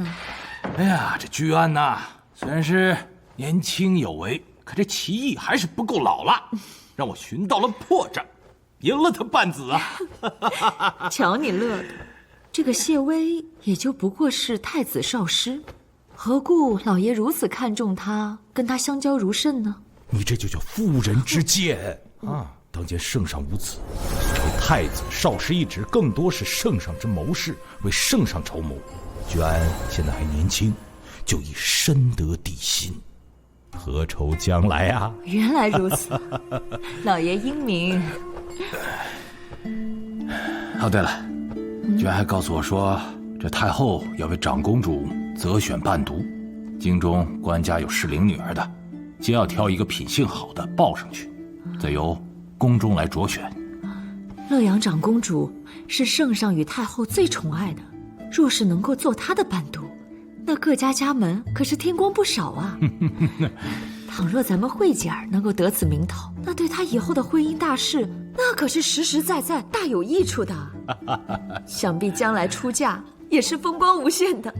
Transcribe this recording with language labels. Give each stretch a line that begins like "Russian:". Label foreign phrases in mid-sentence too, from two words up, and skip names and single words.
Chinese: 哎呀，這居安吶，雖然是年輕有為，可這棋藝還是不夠老辣，讓我尋到了破綻，贏了他半子啊！瞧你樂的，這個謝薇也就不過是太子少師，何故老爺如此看重他，跟他相交如甚呢？你這就叫婦人之見啊！當今聖上無子，為太子少師一職，更多是聖上之謀士，為聖上籌謀。居安現在還年輕，就已深得帝心，何愁將來啊？原來如此，老爺英明。哦，對了，居安還告訴我說， 這太后要为長公主择選伴讀，京中官家有適齡女兒的，皆要挑一個品性好的報上去，再由宮中來酌選。樂陽長公主是聖上與太后最寵愛的，若是能夠做她的伴讀，那各家家門可是添光不少啊。倘若咱們慧姐兒能夠得此名頭，那對她以後的婚姻大事，那可是實實在在大有益處的。想必將來出嫁也是風光無限的。